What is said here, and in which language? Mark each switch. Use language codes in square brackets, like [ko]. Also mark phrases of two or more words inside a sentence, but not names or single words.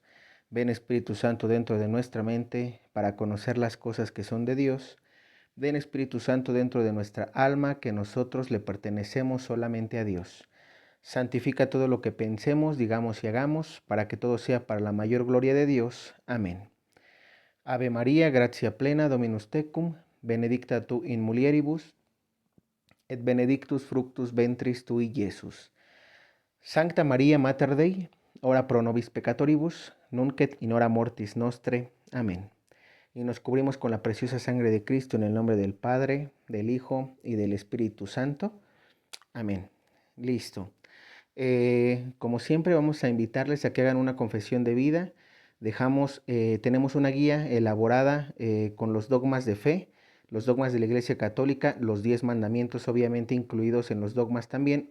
[es] Ven Espíritu Santo dentro de nuestra mente para conocer las cosas que son de Dios. Ven Espíritu Santo dentro de nuestra alma que nosotros le pertenecemos solamente a Dios. Santifica todo lo que pensemos, digamos y hagamos para que todo sea para la mayor gloria de Dios. Amén. [la] Ave María, gratia plena, Dominus tecum, benedicta tu in mulieribus, et benedictus fructus ventris tui, Iesus. Sancta Maria Mater Dei, ora pro nobis peccatoribus, nunc et in hora mortis nostre. Amén. [es] Y nos cubrimos con la preciosa sangre de Cristo en el nombre del Padre, del Hijo y del Espíritu Santo. Amén. Listo. Como siempre vamos a invitarles a que hagan una confesión de vida. Tenemos una guía elaborada con los dogmas de fe, los dogmas de la Iglesia Católica, los 10 mandamientos obviamente incluidos en los dogmas también.